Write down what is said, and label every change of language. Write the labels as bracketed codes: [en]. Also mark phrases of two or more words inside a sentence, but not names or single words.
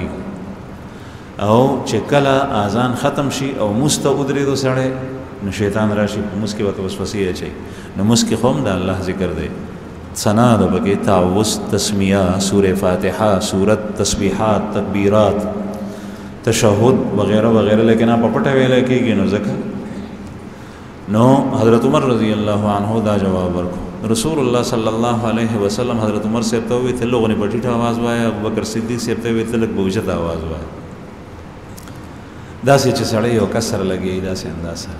[ps] او چې کله اذان ختم شي او مونځ ته ودرېدو سړی نو شیطان راشي په مونځ کې ورته وسوسې اچوي نو مونځ کې خو هم د الله ذکر دی ثنا د پکې تعوذ تسمیه سورہ فاتحه سورت تسبیحات تکبیرات تشهد [ur] وغیرہ وغیرہ لیکن آپ [ps] پټه ویلې کېږي نو ځکه نو حضرت عمر [ar] رضی الله عنه [ps] دا جواب ورکړو. رسول الله [ar] صلی الله علیه وسلم [ps] حضرت عمر صاحب ته وویل ته لوغونې په ټیټه آواز وایه، ابوبکر صدیق صاحب ته وویل ته لږ په اوچته آواز وایه. داسې چې سړی یو کس سره لګېږي داسې انداز سره.